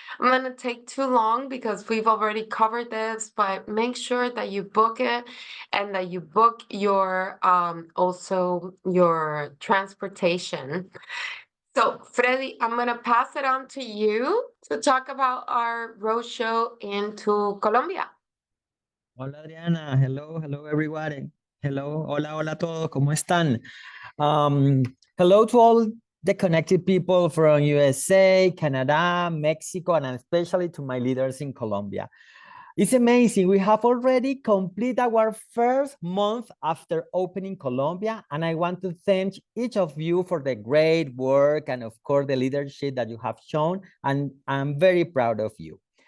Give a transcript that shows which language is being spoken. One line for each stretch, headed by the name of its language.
English: I'm gonna take too long because we've already covered this, but make sure that you book it and that you book your also your transportation. So Freddy, I'm gonna pass it on to you to talk about our roadshow into Colombia.
Spanish: Hola
English: Adriana, hello everybody. Hello,
Spanish: hola a todos, ¿cómo están?
English: Hello to all the connected people from USA, Canada, Mexico, and especially to my leaders in Colombia. It's amazing. We have already completed our first month after opening Colombia, and I want to thank each of you for the great work and of course the leadership that you have shown, and I'm very proud of you.